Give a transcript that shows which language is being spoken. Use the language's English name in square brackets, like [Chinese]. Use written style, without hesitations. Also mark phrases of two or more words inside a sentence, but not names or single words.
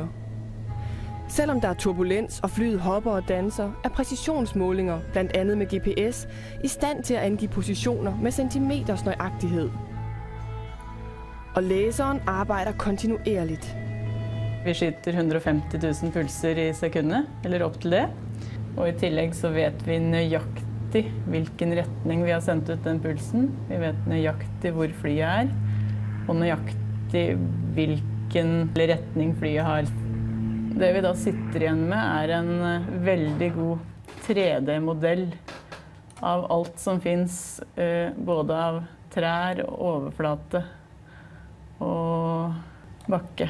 [Danish] Selvom der er turbulens og flyet hopper og danser, er præcisionsmålinger, blandt andet med GPS, i stand til at angive positioner med centimeters nøjagtighed. Og laseren arbejder kontinuerligt. [Norwegian] Vi skyter 150.000 pulser i sekundet, eller op til det. Og i tillegg så vet vi nøyaktig hvilken retning vi har sendt ut den pulsen. Vi vet nøyaktig hvor flyet er, og nøyaktig hvilken retning flyet har. Det vi da sitter igjen med er en veldig god 3D-modell av alt som finnes, både av trær, overflate og bakke.